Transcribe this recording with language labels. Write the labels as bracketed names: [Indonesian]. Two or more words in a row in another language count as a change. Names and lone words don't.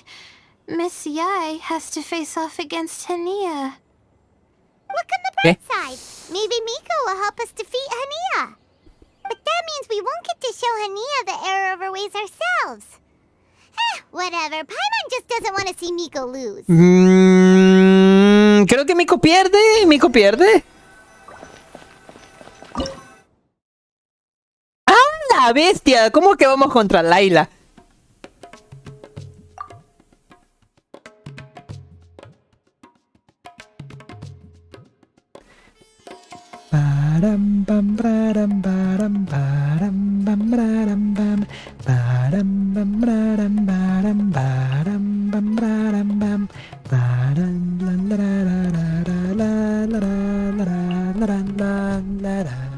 [English] Miss Yai has to face off against Hania. Look on the bright side. Maybe Miko will help us defeat Hania. But that means we won't get to show Hania the error of our ways ourselves. Whatever. Paimon just doesn't want to see Miko lose. [Spanish] Creo que Miko pierde. Miko pierde. ¡Ah, la bestia! ¿Cómo que vamos contra Layla? Param pam param param param pam param pam param pam param param param pam param pam param la la la la la la.